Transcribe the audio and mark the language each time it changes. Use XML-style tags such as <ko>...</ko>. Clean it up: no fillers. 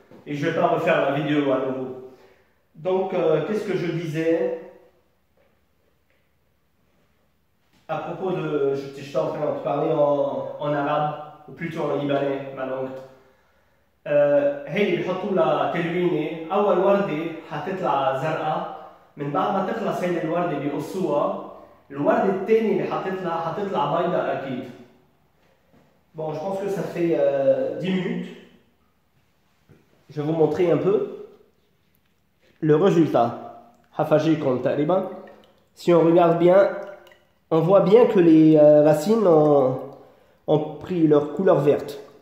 <fr>Et je ne vais pas refaire la vidéo à nouveau. Donc, qu'est-ce que je disais à propos de... J'étais en train de parler en arabe, ou plutôt en libanais, ma langue.</fr> <ar>هي اللي بيحطوا لها تلوينه، أول وردة حتطلع زرقاء، من بعد ما تخلص هي الوردة بيقصوها، الوردة الثانية اللي حتطلع بيضاء أكيد.</ar> <fr>Bon, je pense que ça fait 10 minutes. Je vais vous montrer un peu le résultat. Hafajé comme taliban. Si on regarde bien, on voit bien que les racines ont pris leur couleur verte.</fr>